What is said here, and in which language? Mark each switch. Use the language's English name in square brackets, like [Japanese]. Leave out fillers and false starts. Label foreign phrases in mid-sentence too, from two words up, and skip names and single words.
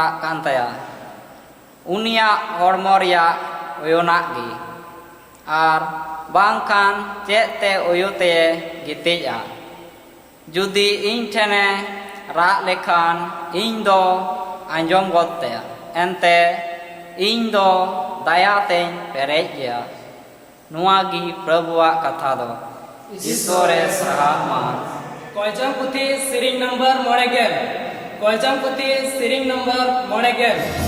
[Mundari] कांतया उनिया हड़मोरिया ओयोना गी आर बांखान चेते ओयोते गितेजा जुदी इन ठेने रा लेखान इन दो अंजोम गोत्तेया एनते इन दो दयाते पेरेज गया नुआगी प्रभुआ कथा दो ईश्वरे सराहमान कोयचम पुथी सीरीज नंबर मोड़ेगेल कोयचम पुथी सीरीज नंबर मोड़ेगेल